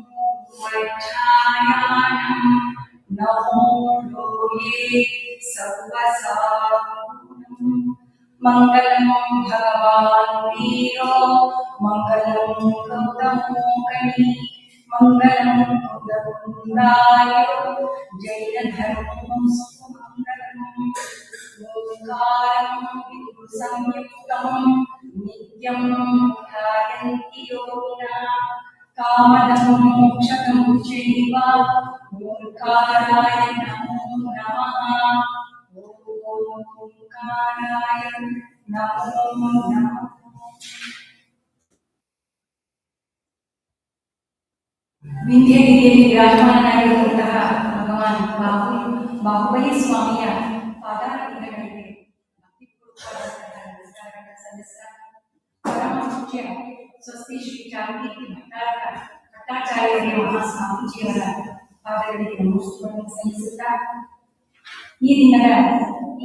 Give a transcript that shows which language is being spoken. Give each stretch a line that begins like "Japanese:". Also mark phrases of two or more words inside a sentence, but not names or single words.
Prakrit languages: ವಜ್ರಾಯಾಣಂ, ನಮೋ ಲೋಹೇ ಸರ್ವಸಾಧೂನಂ.
Sanskrit: ಮಂಗಲಂ ಭಗವಾನ್ ವೀರೋ, ಮಂಗಲಂ ಗೌತಮೋ ಕಣಿ, ಮಂಗಲಂ ಮುದಕುಂದಾಯ, ಜೈನ ಧರ್ಮೋಸ್ತು ಮಂಗಲಂ. ಓಂಕಾರಂ ವಿಭು ಸಂಯುಕ್ತಂ ನಿತ್ಯಂ ಧ್ಯಾಯಂತಿ ಯೋಗಿನಃ, ಕಾಮದಂ ಮೋಕ್ಷದಂ ಚೈವ ಓಂಕಾರಾಯ ನಮೋ ನಮಃ. ಓಂಕಾರಾಯ ನಮೋ ನಮಃ.
Kannada: ವಿಂಧ್ಯಗಿರಿಯಲ್ಲಿ ವಿರಾಜಮಾನನಾಗಿರುವಂತಹ ಭಗವಾನ್ ಬಾಹುಬಲಿ ಸ್ವಾಮಿಯ ಪಾದಾರವಿಂದಗಳಿಗೆ ಭಕ್ತಿಪೂರ್ವಕವಾದಂತಹ ನಮಸ್ಕಾರಗಳನ್ನು ಸಲ್ಲಿಸುತ್ತಾ, ಪರಮ ಪೂಜ್ಯ ಸ್ವಸ್ತಿ ಶ್ರೀ ಚಾರುಕೀರ್ತಿ ಭಟ್ಟಾಚಾರ್ಯರಿಗೆ ಮಹಾಸ್ವಾಮೀಜಿಯವರ ಪಾದಗಳಿಗೆ ನಮಸ್ಕಾರವನ್ನು ಸಲ್ಲಿಸುತ್ತಾ, ಈ ದಿನದ ಈ